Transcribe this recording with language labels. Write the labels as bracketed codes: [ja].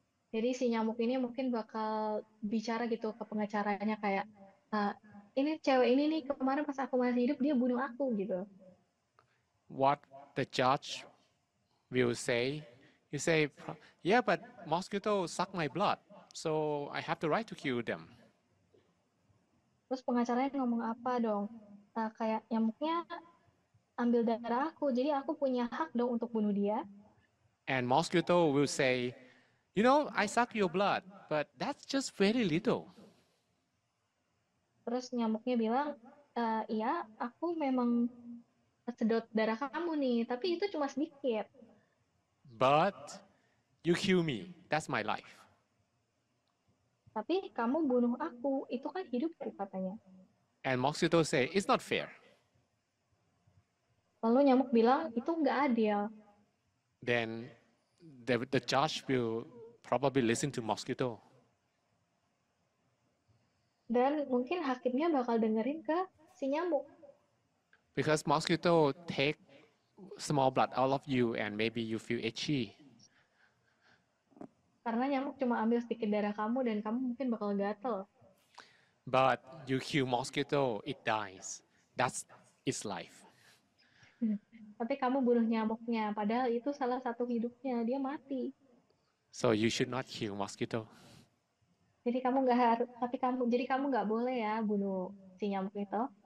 [id] Jadi si nyamuk ini mungkin bakal bicara gitu ke pengacaranya kayak, ini cewek ini nih kemarin pas aku masih hidup dia bunuh aku gitu. [en] What the judge will say, you say, yeah, but mosquito suck my blood, so I have the right to kill them. [id] Terus pengacaranya ngomong apa dong? Kayak nyamuknya ambil darah aku, jadi aku punya hak dong untuk bunuh dia. [en] And mosquito will say, you know, I suck your blood, but that's just very little. [id] Terus nyamuknya bilang, iya, aku memang sedot darah kamu nih, tapi itu cuma sedikit. [en] But you kill me, that's my life. [id] Tapi kamu bunuh aku, itu kan hidupku katanya. [en] And mosquito say, it's not fair. [id] Lalu nyamuk bilang, itu nggak adil. [en] Then the judge will probably listen to mosquito. [id] Dan mungkin hakimnya bakal dengerin ke si nyamuk. [en] Because mosquito take small blood out of you and maybe you feel itchy. [id] Karena nyamuk cuma ambil sedikit darah kamu dan kamu mungkin bakal gatel. [en] But you kill mosquito, it dies. That's its life. [id] Tapi kamu bunuh nyamuknya, padahal itu salah satu hidupnya, dia mati. [en] So you should not kill mosquito. [id] Jadi kamu nggak harus, jadi kamu nggak boleh ya bunuh si nyamuk itu.